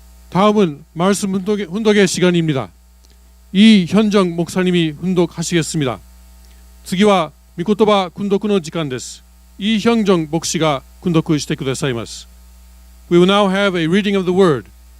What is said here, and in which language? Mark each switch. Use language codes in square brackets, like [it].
[ko] 다음은 말씀 훈독의 시간입니다. 이현정 목사님이 훈독하시겠습니다. [ja] 次は御言葉訓読の時間です。이현정牧師が訓読してくださいます。 [en] We will now have a reading of the word.